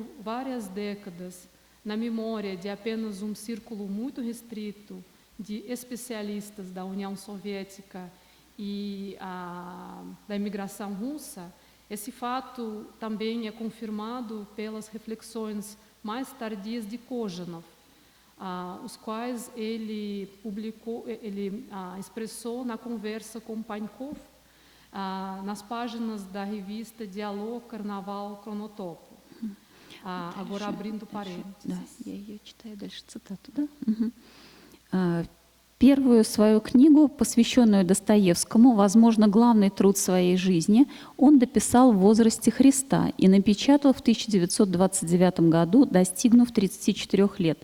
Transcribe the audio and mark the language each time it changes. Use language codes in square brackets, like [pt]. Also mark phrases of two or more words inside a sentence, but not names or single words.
[pt] várias décadas na memória de apenas um círculo muito restrito de especialistas da União Soviética e da imigração russa, esse fato também é confirmado pelas reflexões mais tardias de Kojanov, os quais ele expressou na conversa com Pankov, nas páginas da revista Dialog, Carnaval, Cronotopo. Agora abrindo parênteses. [ru] Да, я ее читаю дальше цитату, да? Угу. Первую свою книгу, посвященную Достоевскому, возможно, главный труд своей жизни, он дописал в возрасте Христа и напечатал в 1929 году, достигнув 34 лет.